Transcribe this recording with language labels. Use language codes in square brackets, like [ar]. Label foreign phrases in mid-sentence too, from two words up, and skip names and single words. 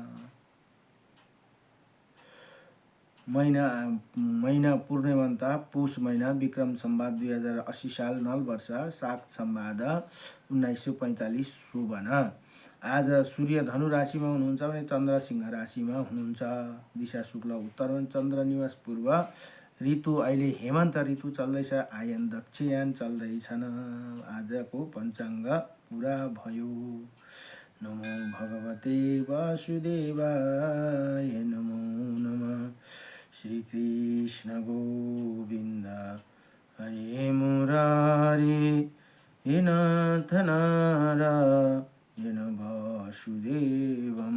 [ne] महिना पूर्णिमन्त पुष महिना विक्रम सम्वत 2080 साल नल वर्ष शाक सम्वाद 1945 शुभन। आज सूर्य धनु राशिमा हुनुहुन्छ भने चन्द्र सिंह राशिमा हुनुहुन्छ। दिशा शुक्ल उत्तरमा चन्द्र निवास पूर्व ऋतु अहिले हेमन्त ऋतु चल्दैछ। आयन दक्षयान चल्दैछन्। आजको पञ्चाङ्ग पुरा भयो। [sa] नमो भगवते वासुदेवाय नमो नमः। श्री कृष्ण गोविन्द हरे मुरारी हे नाथ नारायण वासुदेवं।